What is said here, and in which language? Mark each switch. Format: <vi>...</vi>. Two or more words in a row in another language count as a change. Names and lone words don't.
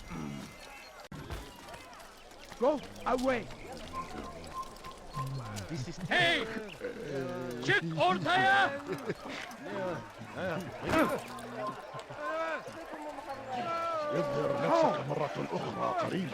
<en>Go away! This is...</en> <tr>Hey! Çık ortaya!</tr> <ar>اظهر نفسك مرة أخرى قريبا.</ar>